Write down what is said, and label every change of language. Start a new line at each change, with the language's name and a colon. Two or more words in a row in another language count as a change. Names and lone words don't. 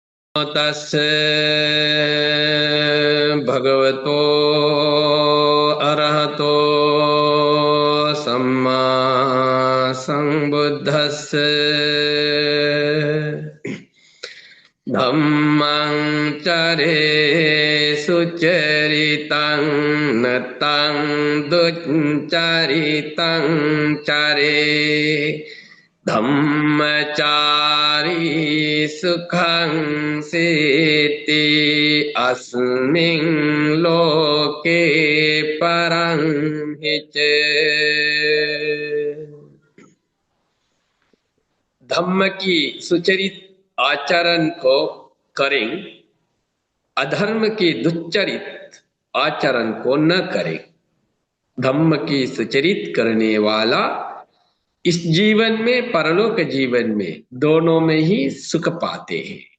Pali: तस्य भगवतो अरहतो सम्मा संबुद्धस्य धम्मं चरे सुचरितं नतं दुच्चरितं चरे धम्मचारी सुखं सेति अस्मिन् लोके परं हि च।
Hindi: धम्म की सुचरित आचरण को करें, अधर्म की दुच्चरित आचरण को न करें। धम्म की सुचरित करने वाला इस जीवन में परलोक जीवन में दोनों में ही सुख पाते हैं।